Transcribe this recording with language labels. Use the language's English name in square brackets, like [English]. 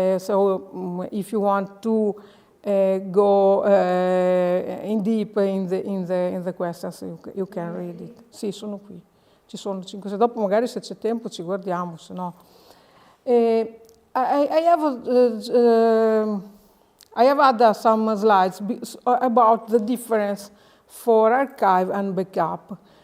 [English] So if you want to go in deep in the questions, you can read it. [Italian] Sì, sono qui. Ci sono 5-6. Dopo magari se c'è tempo ci guardiamo, se no. [English] I have had some slides about the difference for archive and backup.